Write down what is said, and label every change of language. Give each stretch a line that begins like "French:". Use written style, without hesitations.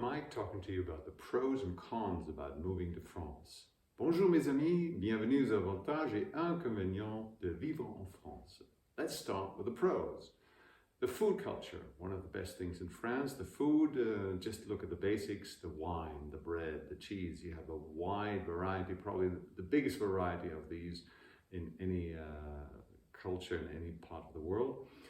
English: Talking to you about the pros and cons about moving to France.
French: Bonjour mes amis, bienvenue aux avantages et inconvénients de vivre en France.
English: Let's start with the pros. The food culture, one of the best things in France. The food, just look at the basics, the wine, the bread, the cheese. You have a wide variety, probably the biggest variety of these in any culture in any part of the world.